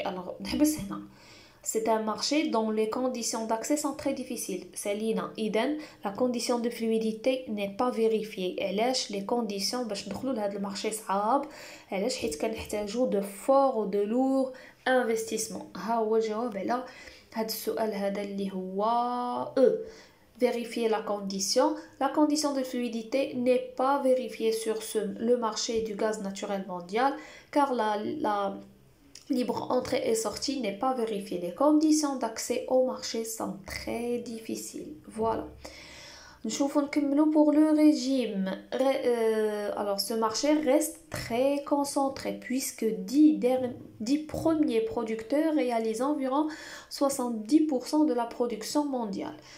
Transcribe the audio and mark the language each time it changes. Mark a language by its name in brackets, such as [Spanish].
[French] Alors, c'est un marché dont les conditions d'accès sont très difficiles. C'est l'INA. Iden, la condition de fluidité n'est pas vérifiée. [Arabic] علاش [French] les conditions [Arabic] باش ندخلوا لهذا المارشي صعاب؟ علاش حيت كنحتاجوا [French] de forts ou de lourds investissements. [Arabic] ها هو الجواب على هذا السؤال هذا اللي هو [French] vérifier la condition. La condition de fluidité n'est pas vérifiée sur le marché du gaz naturel mondial car la libre entrée et sortie n'est pas vérifiée. Les conditions d'accès au marché sont très difficiles. Voilà. [Arabic] نشوفوا نكملوا [French] pour le régime. Alors ce marché reste très concentré puisque 10 premiers producteurs réalisent environ 70% de la production mondiale.